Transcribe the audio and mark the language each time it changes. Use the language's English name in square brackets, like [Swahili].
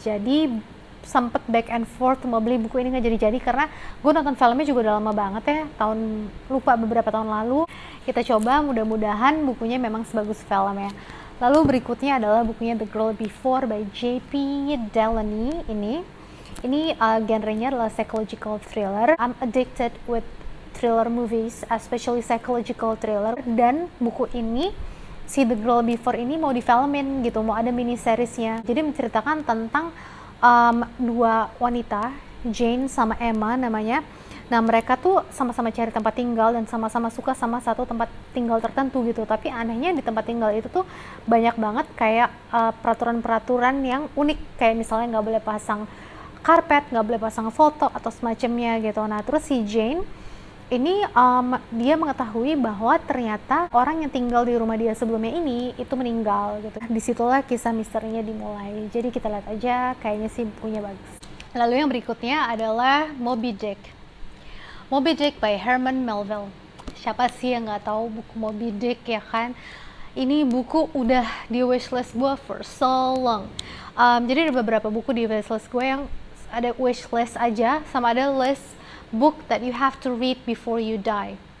[Indonesian] Jadi sempet [English] back and forth [Indonesian] mau beli buku ini nggak jadi-jadi karena gue nonton filmnya juga udah lama banget ya. Lupa beberapa tahun lalu. Kita coba, mudah-mudahan bukunya memang sebagus filmnya. Lalu berikutnya adalah bukunya The Girl Before by J.P. Delaney. Ini genrenya adalah psychological thriller. [English] I'm addicted with thriller movies, especially psychological thriller. [Indonesian] Dan buku ini, si The Girl Before ini mau difilmin gitu, mau ada mini seriesnya. Jadi menceritakan tentang dua wanita, Jane sama Emma namanya. Nah, mereka tuh sama-sama cari tempat tinggal dan sama-sama suka sama satu tempat tinggal tertentu gitu. Tapi anehnya di tempat tinggal itu tuh banyak banget kayak peraturan-peraturan yang unik. Kayak misalnya nggak boleh pasang karpet, nggak boleh pasang foto atau semacamnya gitu. Nah, terus si Jane ini dia mengetahui bahwa ternyata orang yang tinggal di rumah dia sebelumnya ini itu meninggal gitu. Disitulah kisah misterinya dimulai. Jadi kita lihat aja, kayaknya sih bukunya bagus. Lalu yang berikutnya adalah Moby Dick. Moby Dick by Herman Melville. Siapa sih yang nggak tahu buku Moby Dick ya kan? Ini buku udah di wishlist gue [English] for so long. [Indonesian] Jadi ada beberapa buku di wishlist gue yang ada wishlist aja, sama ada list [English] book that you have to read before you die.